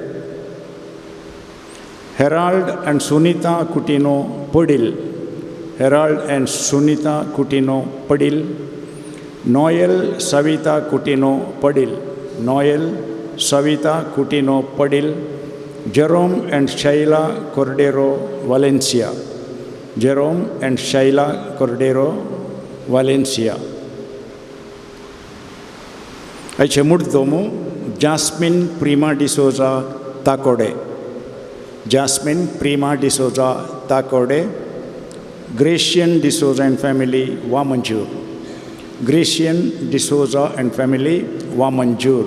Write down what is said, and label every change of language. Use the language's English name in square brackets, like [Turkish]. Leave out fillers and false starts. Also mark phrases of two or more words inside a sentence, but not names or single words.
[Konkani] हेराल्ड अँड सुनीता कुटिनो पडील, हेराल्ड अँड सुनीता कुटिनो पडील, नोएल सविता कुटिनो पडिल, नोएल सविता कुटिनो पडिल, जेरोम एंड शैला कोर्डेरो वालेंसिया, जेरोम एंड शैला कोर्डेरो वालेंसिया. Aici mordomo Jasmine Prima de Souza Tacode, Jasmine Prima de Souza Tacode, Gracian de Souza and family Wamanjur, Gracian de Souza and family Wamanjur.